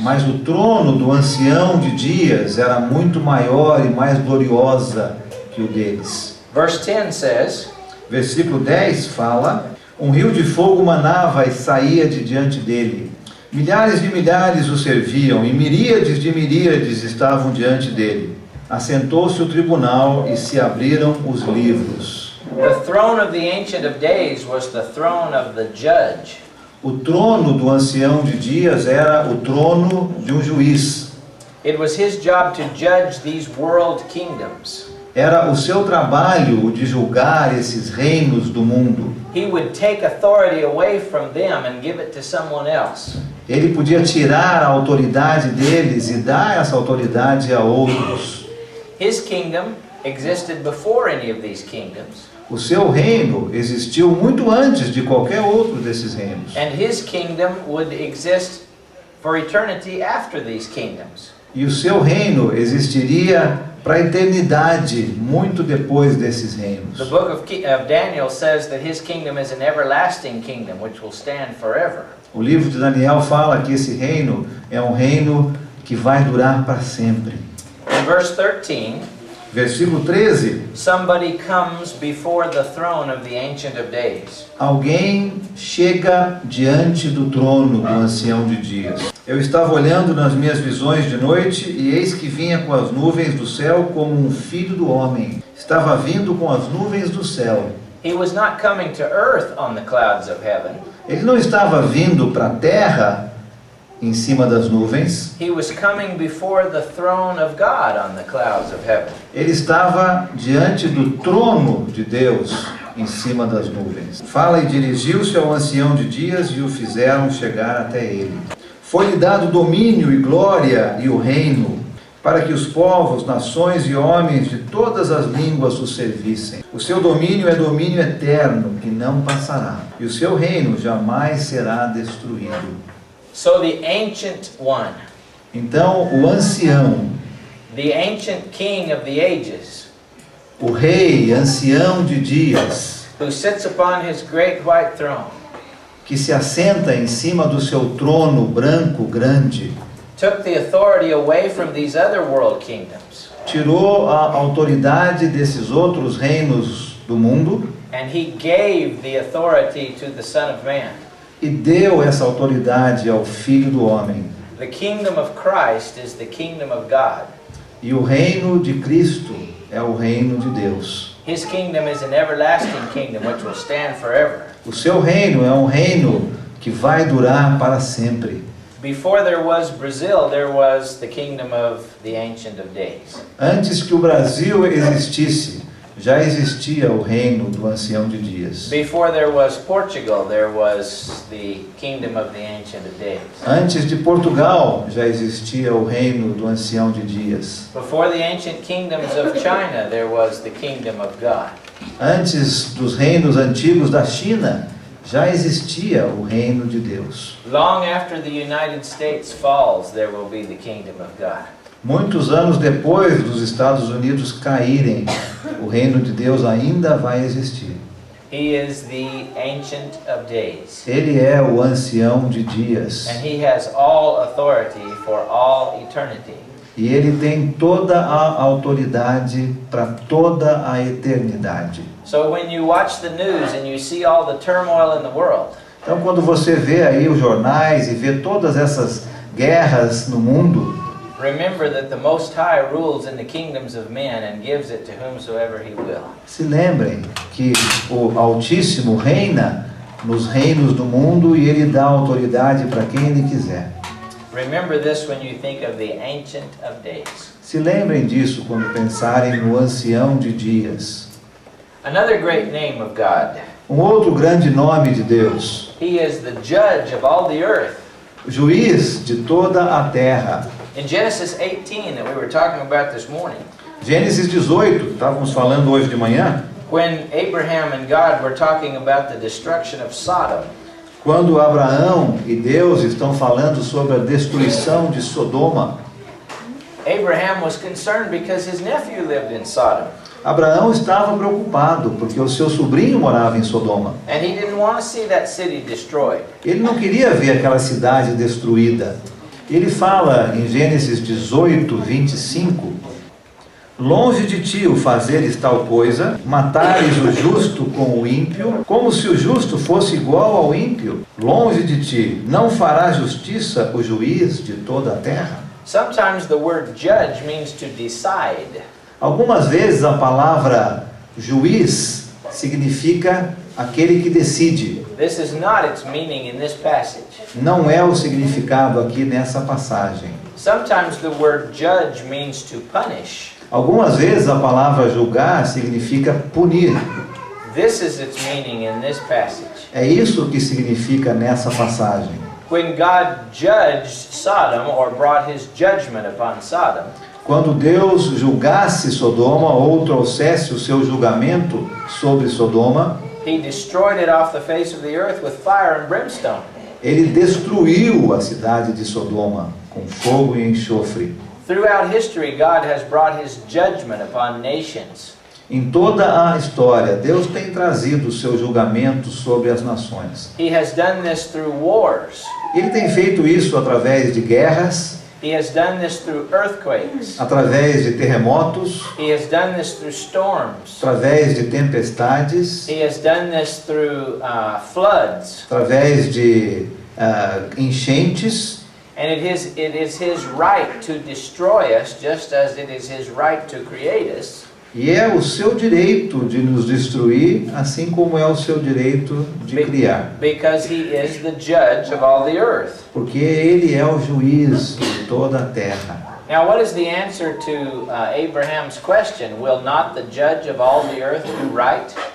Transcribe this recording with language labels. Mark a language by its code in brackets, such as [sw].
[pt] Mas o trono do Ancião de Dias era muito maior e mais gloriosa que o deles. [en] Verse 10 says, [pt] Versículo 10 fala: um rio de fogo manava e saía de diante dele. Milhares de milhares o serviam, e miríades de miríades estavam diante dele. Assentou-se o tribunal e se abriram os livros. [en] the throne of the Ancient of Days was the throne of the judge. [pt] O trono do Ancião de Dias era o trono de um juiz. [en] It was his job to judge these world kingdoms. [pt] Era o seu trabalho de julgar esses reinos do mundo. [en] He would take authority away from them and give it to someone else. [pt] Ele podia tirar a autoridade deles e dar essa autoridade a outros. [en] His kingdom existed before any of these kingdoms, [pt] O seu reino existiu muito antes de qualquer outro desses reinos. [en] and his kingdom would exist for eternity after these kingdoms. [pt] E o seu reino existiria para a eternidade, muito depois desses reinos. [en] The book of Daniel says that his kingdom is an everlasting kingdom which will stand forever. [pt] O livro de Daniel fala que esse reino é um reino que vai durar para sempre. [en] In verse 13, [pt] Versículo 13. [en] somebody comes before the throne of the Ancient of Days. [pt] Alguém chega diante do trono do Ancião de Dias. Eu estava olhando nas minhas visões de noite, e eis que vinha com as nuvens do céu como um filho do homem. Estava vindo com as nuvens do céu, [en] He was not coming to earth on the clouds of heaven. [pt] Ele não estava vindo para a terra em cima das nuvens. [en] He was coming before the throne of God on the clouds of heaven. [pt] Ele estava diante do trono de Deus em cima das nuvens. Fala e dirigiu-se ao ancião de dias e o fizeram chegar até ele. Foi-lhe dado domínio e glória e o reino, para que os povos, nações e homens de todas as línguas o servissem. O seu domínio é domínio eterno, que não passará, e o seu reino jamais será destruído. [en] So the ancient one, [pt] Então, o ancião, [en] the ancient king of the ages, [pt] o rei, ancião de dias, [en] who sits upon his great white throne, [pt] que se assenta em cima do seu trono branco grande, [en] took the authority away from these other world kingdoms, [pt] tirou a autoridade desses outros reinos do mundo [en] and he gave the authority to the Son of Man. [pt] e deu essa autoridade ao Filho do Homem. [en] The kingdom of Christ is the kingdom of God. [pt] E o reino de Cristo é o reino de Deus. [en] His kingdom is an everlasting kingdom which will stand forever. [pt] O seu reino é um reino que vai durar para sempre. [en] Before there was Brazil, there was the kingdom of the Ancient of Days. [pt] Antes que o Brasil existisse, já existia o reino do Ancião de Dias. [en] Before there was Portugal, there was the kingdom of the Ancient of Days. [pt] Antes de Portugal, já existia o reino do Ancião de Dias. [en] Before the ancient kingdoms of China, there was the kingdom of God. [pt] Antes dos reinos antigos da China, já existia o reino de Deus. [en] Long after the United States falls, there will be the kingdom of God. [pt] Muitos anos depois dos Estados Unidos caírem, o reino de Deus ainda vai existir. [en] He is the Ancient of Days. [pt] Ele é o ancião de dias. [en] And he has all authority for all eternity. [pt] E ele tem toda a autoridade para toda a eternidade. [en] So when you watch the news and you see all the turmoil in the world, [pt] Então, quando você vê aí os jornais e vê todas essas guerras no mundo, [en] remember that the Most High rules in the kingdoms of men and gives it to whomsoever he will. [pt] se lembrem que o Altíssimo reina nos reinos do mundo e ele dá autoridade para quem ele quiser. [en] Remember this when you think of the Ancient of Days. [pt] Se lembrem disso quando pensarem no ancião de dias. [en] Another great name of God. [pt] Um outro grande nome de Deus, [en] He is the judge of all the earth. [pt] juiz de toda a terra. [en] In Genesis 18 that we were talking about this morning, [pt] Gênesis 18, estávamos falando hoje de manhã, [en] when Abraham and God were talking about the destruction of Sodom, [pt] quando Abraão e Deus estão falando sobre a destruição de Sodoma. [en] Abraham was concerned because his nephew lived in Sodom. [pt] Abraão estava preocupado porque o seu sobrinho morava em Sodoma. [en] And he didn't want to see that city destroyed. [pt] Ele não queria ver aquela cidade destruída. Ele fala em Gênesis 18, 25: longe de ti o fazeres tal coisa, matares o justo com o ímpio, como se o justo fosse igual ao ímpio. Longe de ti não fará justiça o juiz de toda a terra. [en] Sometimes the word judge means to decide. [pt] Algumas vezes a palavra juiz significa aquele que decide. [en] This is not its meaning in this passage. [pt] Não é o significado aqui nessa passagem. [en] Sometimes the word judge means to punish. [pt] Algumas vezes a palavra julgar significa punir. [en] This is its meaning in this passage. [pt] É isso que significa nessa passagem. [en] When God judged Sodom or brought his judgment upon Sodom, [pt] Quando Deus julgasse Sodoma ou trouxesse o seu julgamento sobre Sodoma, [en] he destroyed it off the face of the earth with fire and brimstone. [pt] ele destruiu a cidade de Sodoma com fogo e enxofre. [en] Throughout history, God has brought his judgment upon nations. [pt] Em toda a história, Deus tem trazido o seu julgamento sobre as nações. [en] He has done this through wars. [pt] Ele tem feito isso através de guerras, [en] He has done this through earthquakes. [pt] através de terremotos, [en] He has done this through storms. [pt] através de tempestades, [en] He has done this through floods. [pt] através de enchentes. [en] And it is his right to destroy us, just as it is his right to create us. [pt] E é o seu direito de nos destruir, assim como é o seu direito de criar. [en] Because he is the judge of all the earth. [pt] Porque ele é o juiz de toda a terra. [en] Now, what is the answer to Abraham's question? Will not the judge of all the earth do right?